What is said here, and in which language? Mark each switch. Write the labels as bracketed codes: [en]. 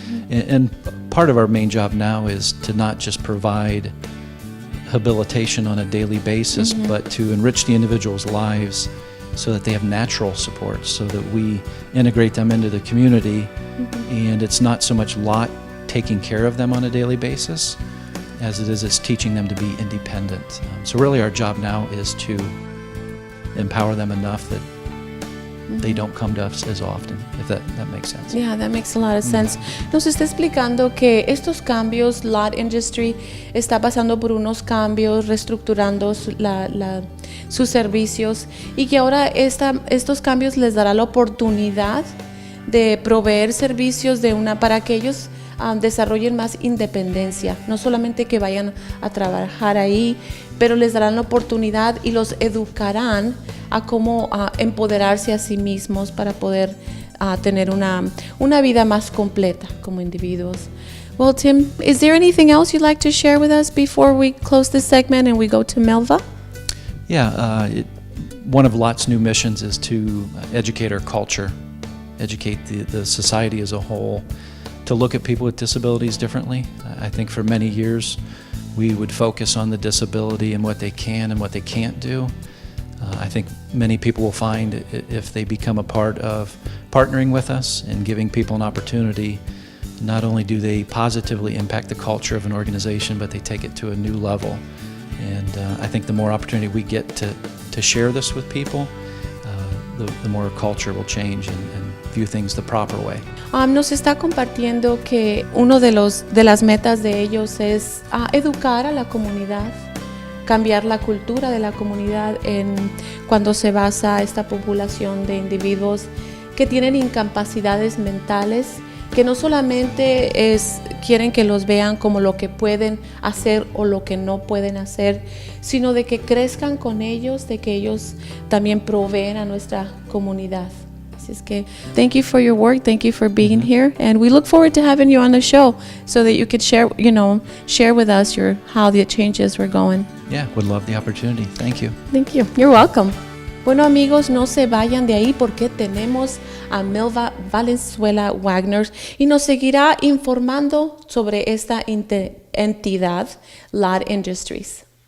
[en] And part of our main job now is to not just provide habilitation on a daily basis, but to enrich the individual's lives so that they have natural support, so that we integrate them into the community, and it's not so much Lott taking care of them on a daily basis as it is teaching them to be independent. So really our job now is to empower them enough that they don't come to us as often, if that makes sense. Yeah, that makes a lot of sense. [es] Nos está explicando que estos cambios, Lott Industry está pasando por unos cambios, reestructurando sus servicios, y que ahora estos cambios les dará la oportunidad de proveer servicios para que ellos desarrollen más independencia, no solamente que vayan a trabajar ahí, pero les darán la oportunidad y los educarán a cómo empoderarse a sí mismos para poder tener una vida más completa como individuos. [en] Well, Tim, is there anything else you'd like to share with us before we close this segment and we go to Melva? Yeah, one of Lott's new missions is to educate our culture, educate the society as a whole, to look at people with disabilities differently. I think for many years we would focus on the disability and what they can and what they can't do. I think many people will find if they become a part of partnering with us and giving people an opportunity, not only do they positively impact the culture of an organization, but they take it to a new level. And I think the more opportunity we get to share this with people, the more culture will change and view things the proper way. [es] Nos está compartiendo que uno de las metas de ellos es educar a la comunidad, cambiar la cultura de la comunidad cuando se basa esta población de individuos que tienen incapacidades mentales, que no solamente quieren que los vean como lo que pueden hacer o lo que no pueden hacer, sino de que crezcan con ellos, de que ellos también proveen a nuestra comunidad. Así es que [en] thank you for your work, thank you for being here, and we look forward to having you on the show so that you could share with us how the changes were going. Yeah, would love the opportunity. Thank you. Thank you. You're welcome. [es] Bueno, amigos, no se vayan de ahí porque tenemos a Melva Valenzuela Wagner y nos seguirá informando sobre esta entidad, Lott Industries.